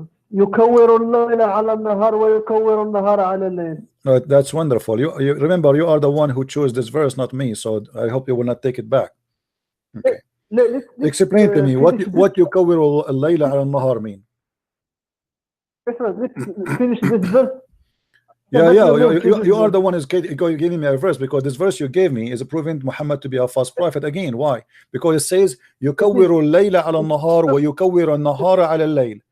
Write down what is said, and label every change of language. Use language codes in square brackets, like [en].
[ar] يكور الليل على النهار ويكور النهار على الليل. [en] Right, that's wonderful. You remember, you are the one who chose this verse, not me. So I hope you will not take it back. Okay. Explain to me what [ar] يكور الليل على النهار [en] mean. Let's finish this verse. Yeah, you are the one who's giving me a verse, because this verse you gave me is proving Muhammad to be a false prophet again. Why? Because it says [ar] يكور الليل على النهار ويكور النهار على الليل.